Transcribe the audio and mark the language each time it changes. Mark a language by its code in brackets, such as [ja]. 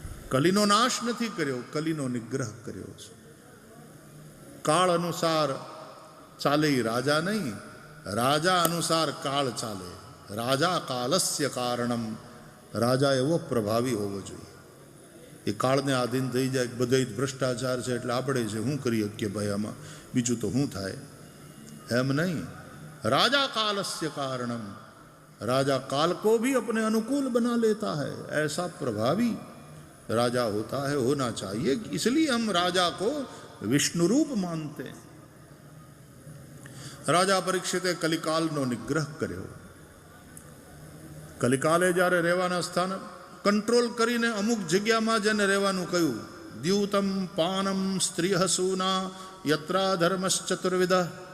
[gu] કલિનો નાશ નથી કર્યો, કલિનો નિગ્રહ કર્યો છે. કાળ અનુસાર ચાલે રાજા નહીં, રાજા અનુસાર કાળ ચાલે. [sa] રાજા કાલસ્ય કારણમ. [gu] રાજા એવો પ્રભાવી હોવો જોઈએ. એ કાળને આધીન થઈ જાય. બધા ભ્રષ્ટાચાર છે એટલે આપણે છે શું કરી શકીએ ભાઈ, આમાં બીજું તો શું થાય, એમ નહીં. [sa] राजा कालस्य कारणम. [hi] राजा काल को भी अपने अनुकूल बना लेता है. ऐसा प्रभावी राजा होता है, होना चाहिए. इसलिए हम राजा को विष्णु रूप मानते हैं. [gu] राजा परीक्षिते कलिकालનો નિગ્રહ કર્યો. કલિકાલે જ્યારે રહેવાના સ્થાન કંટ્રોલ કરીને અમુક જગ્યામાં જેને રહેવાનું કહ્યું, [sa] દ્યુતમ પાનમ સ્ત્રીહ સૂના યત્રા ધર્મશ્ચતુર્વિધ.